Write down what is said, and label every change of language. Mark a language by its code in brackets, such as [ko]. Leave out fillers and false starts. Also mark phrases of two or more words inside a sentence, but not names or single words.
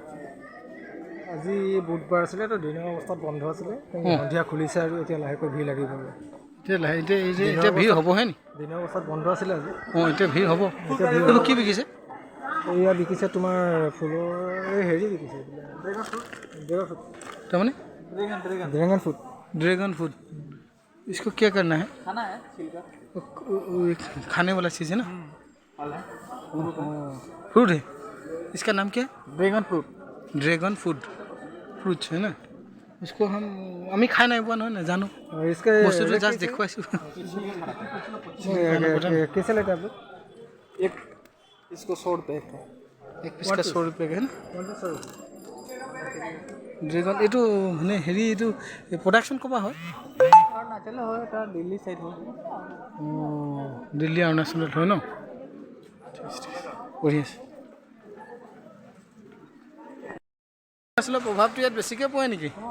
[as] আজি বুধবাৰ আছিলে, তো দিনৰ অৱস্থাত বন্ধ আছিলে, সন্ধিয়া খুলিছে আৰু এতিয়া লাহেকৈ ভিৰ লাগিব। এতিয়া ভিৰ হ'বহে নি? দিনৰ অৱস্থাত বন্ধ আছিলে আজি। এতিয়া ভিৰ হ'ব। এইবোৰ কি বিকিছে? এয়া বিকিছে তোমাৰ ফুলৰ হেৰি বিকিছে, তাৰমানে ড্ৰেগন ফ্ৰুট। [hi] ड्रैगन फ्रूट, इसको क्या करना है? खाना है, छिलका खाने वाला चीज़ है ना, फ्रूट है। इसका नाम क्या है? ड्रैगन फ्रूट। ड्रैगन फ्रूट है ना। इसको [as] আমি খাই নাই পোৱা নহয়, নাজানো। [hi] इसका [as] বস্তুটো জাষ্ট দেখুৱাইছোঁ। [hi] कैसे लेते हैं आप? एक इसको 100 रुपये का, एक पीस का 100 रुपये का है ना। [as] ড্ৰেগন এইটো মানে হেৰি, এইটো প্ৰডাকশ্যন ক'বা হয়? অৰুণাচল হয়, এটা দিল্লী চাইড হয়। দিল্লী অৰুণাচলত হয় ন, বঢ়িয়া আছে। অৰুণাচলৰ প্ৰভাৱটো ইয়াত বেছিকৈ পৰে নেকি?